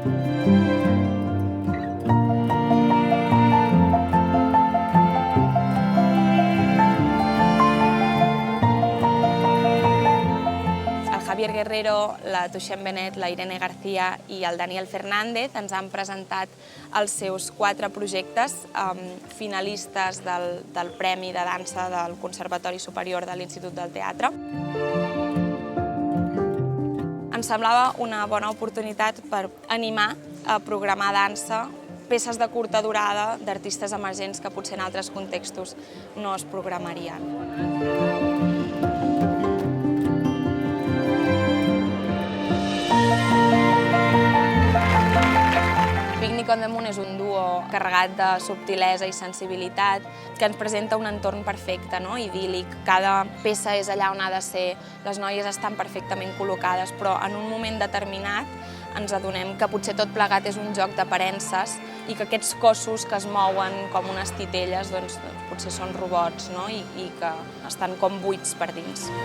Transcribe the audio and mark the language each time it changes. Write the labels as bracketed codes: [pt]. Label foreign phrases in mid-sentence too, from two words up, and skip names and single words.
[ca] Javier Guerrero, la Tuixem Benet, la Irene García i el Daniel Fernández ens han presentat els seus 4 projectes finalistes del Premi de Dansa del Conservatori Superior de l'Institut del Teatre. Ens semblava una bona oportunitat per animar a programar dansa, peces de curta durada d'artistes emergents que potser en altres contextos no es programarien. Picnic on the Moon és un duo carregat de subtilesa i sensibilitat que ens presenta un entorn perfecte, idíl·lic. Cada peça és allà on ha de ser, les noies estan perfectament col·locades, però en un moment determinat ens adonem que potser tot plegat és un joc d'aparences i que aquests cossos que es mouen com unes titelles potser són robots i que estan com buits per dins.